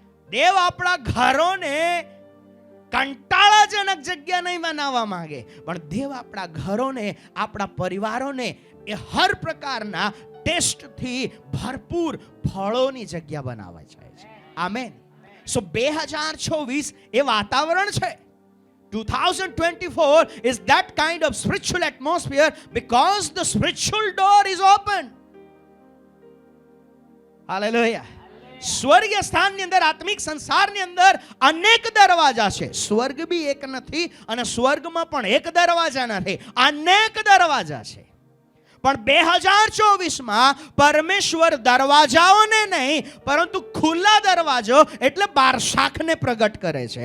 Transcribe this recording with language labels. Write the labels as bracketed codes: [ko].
[gu] દેવ આપણા ઘરોને કંટાળાજનક જગ્યા નહીં બનાવવા માંગે, પણ દેવ આપણા ઘરોને, આપણા પરિવારોને એ હર પ્રકારના ટેસ્ટથી ભરપૂર ફળોની જગ્યા બનાવે છે. આમેન. સો 2024 એ વાતાવરણ છે. [en] 2024 is that kind of spiritual atmosphere because the spiritual door is open. Hallelujah. [gu] સ્વર્ગીય સ્થાનની અંદર, આત્મિક સંસારની અંદર અનેક દરવાજા છે. સ્વર્ગ બી એક નથી અને સ્વર્ગમાં પણ એક દરવાજા નથી, અનેક દરવાજા છે. પણ 2024માં પરમેશ્વર દરવાજાઓને નહીં પરંતુ ખુલ્લા દરવાજો એટલે બારશાખને પ્રગટ કરે છે.